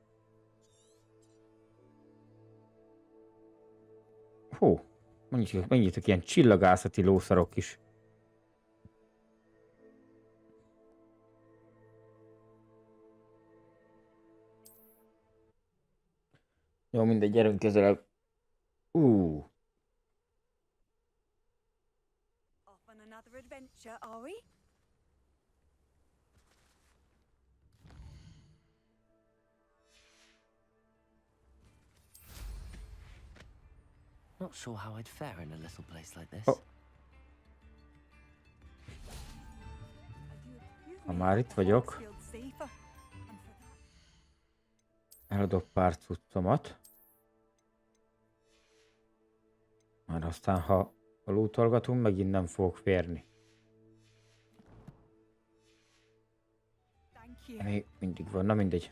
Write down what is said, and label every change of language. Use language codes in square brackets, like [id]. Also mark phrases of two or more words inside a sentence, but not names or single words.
[hu] Hú, mennyitek ilyen csillagászati lószarok is. Jó, mindegy, gyerünk közelebb. [en] Off on another adventure, are we? Not sure how I'd fare in a little place like this. Oh. [hu] Ha már itt vagyok. Eladok pár cuccomat. Már aztán, ha lootolgatunk, megint nem fogok férni. [en] Thank you. [hu] Még mindig van, na mindegy.